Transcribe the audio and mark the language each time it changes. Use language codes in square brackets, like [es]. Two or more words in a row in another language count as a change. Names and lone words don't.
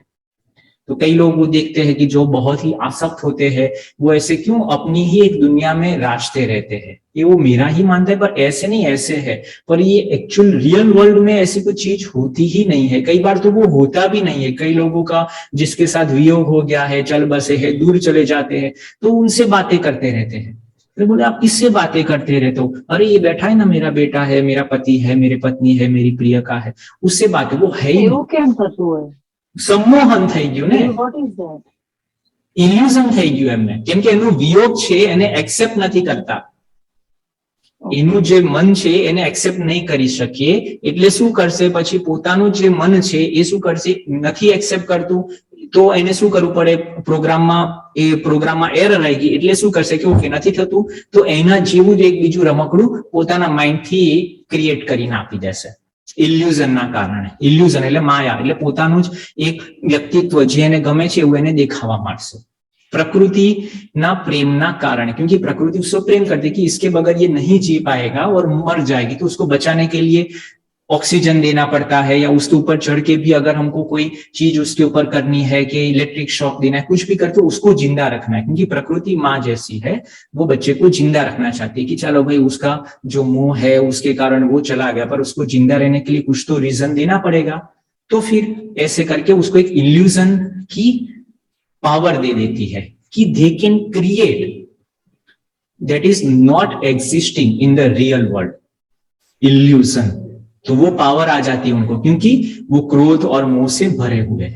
[hi] तो कई लोग वो देखते हैं कि जो बहुत ही आसक्त होते हैं, वो ऐसे क्यों अपनी ही एक दुनिया में राजते रहते हैं, ये वो मेरा ही मानता है, पर ऐसे नहीं, ऐसे है, पर ये [en] actual real world [hi] में ऐसी कोई चीज होती ही नहीं है, कई बार तो वो होता भी नहीं है। कई लोगों का जिसके साथ वियोग हो गया है, चल बसे है, दूर चले जाते हैं, तो उनसे बातें करते रहते हैं। तो बोले आप किससे बातें करते रहते हो, अरे ये बैठा है ना, मेरा बेटा है, मेरा पति है, मेरी पत्नी है, मेरी प्रियका है, उससे बातें, वो है ही नहीं। [gu] કેમ થતું હોય? सम्मोहन થઈ ગયું ને, [en] What is that? [gu] ઇલ્યુઝન થઈ ગયું એમને, કેમ કે એનું વિયોગ છે એને એક્સેપ્ટ નથી કરતા, એનું જે મન છે એને એક્સેપ્ટ નહીં કરી શકીએ, એટલે શું કરશે, પછી પોતાનું જે મન છે એ શું કરશે, નથી એક્સેપ્ટ કરતું, તો એને શું કરવું પડે, પ્રોગ્રામમાં એરર આવી ગઈ, એટલે શું કરશે કે ઓકે નથી થતું, તો એના જેવું જ એક બીજું રમકડું પોતાના માઇન્ડથી ક્રિએટ કરીને આપી દેશે, ઇલ્યુઝનના કારણે। ઇલ્યુઝન એટલે માયા, એટલે પોતાનું જ એક વ્યક્તિત્વ જે એને ગમે છે એવું એને દેખાવા માંડશે, પ્રકૃતિના પ્રેમના કારણ, [hi] क्योंकि प्रकृति उसको प्रेम करती है कि इसके बगैर ये नहीं जी पाएगा और मर जाएगी, तो उसको बचाने के लिए ऑक्सीजन देना पड़ता है, या उसके ऊपर चढ़ के भी अगर हमको कोई चीज उसके ऊपर करनी है कि [en] electric shock [hi] देना है, कुछ भी करके उसको जिंदा रखना है, क्योंकि प्रकृति माँ जैसी है, वो बच्चे को जिंदा रखना चाहती है कि चलो भाई उसका जो मोह है उसके कारण वो चला गया, पर उसको जिंदा रहने के लिए कुछ तो रीजन देना पड़ेगा, तो फिर ऐसे करके उसको एक इल्यूजन की पावर दे देती है कि [en] they can create that is not existing in the real world, [hi] इल्यूजन, तो वो पावर आ जाती है उनको, क्योंकि वो क्रोध और मोह से भरे हुए हैं।